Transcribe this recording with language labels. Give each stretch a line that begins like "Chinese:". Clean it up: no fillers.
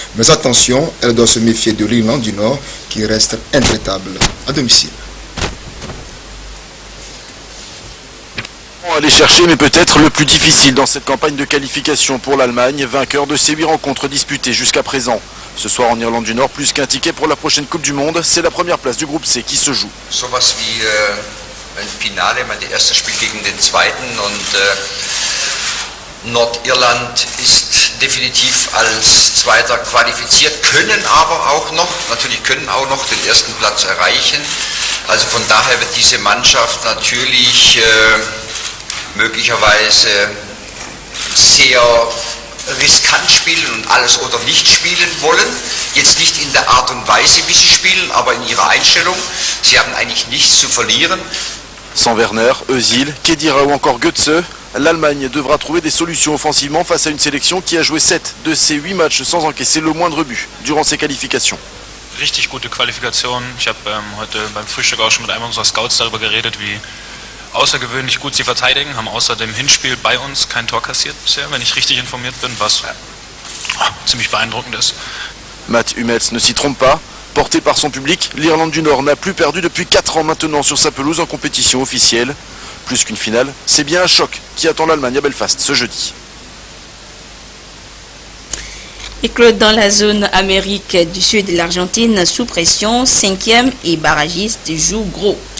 French: Mais attention, elle doit se méfier de l'Irlande du Nord qui reste intraitable à domicile. Aller chercher, mais peut-être le plus difficile dans cette campagne de qualification pour l'Allemagne, vainqueur de ces 8 rencontres disputées jusqu'à présent. Ce soir en Irlande du Nord, plus qu'un ticket pour la prochaine Coupe du Monde, c'est la première place du groupe C qui se joue.
German: Sowas wie ein Finale, der erste Spiel gegen den zweiten und Nordirland ist definitiv als Zweiter qualifiziert, können aber auch noch, natürlich können auch noch den ersten Platz erreichen. Also von daher wird diese Mannschaft natürlich möglicherweise sehr riskant spielen und alles oder nicht spielen wollen. Jetzt nicht in der Art und Weise, wie sie spielen, aber in ihrer Einstellung. Sie haben eigentlich nichts zu verlieren.
French: Sans Werner, Özil, Khedira ou encore Götze, l'Allemagne devra trouver des solutions offensivement face à une sélection qui a joué 7 de ses 8 matchs sans encaisser le moindre but durant ses qualifications.
German: Richtig gute Qualifikation. Ich habe heute beim Frühstück auch schon mit einem unserer Scouts darüber geredet, wie außergewöhnlich gut sie verteidigen, haben außer dem Hinspiel bei uns kein Tor kassiert bisher, wenn ich richtig informiert bin, was ziemlich beeindruckend ist.
French: Mats Hummels ne s'y trompe pas. Porté par son public, l'Irlande du Nord n'a plus perdu depuis 4 ans maintenant sur sa pelouse en compétition officielle. Plus qu'une finale, c'est bien un choc qui attend l'Allemagne à Belfast ce jeudi. Et Claude, dans la zone Amérique du Sud, l'Argentine sous pression, 5e et barragiste joue gros.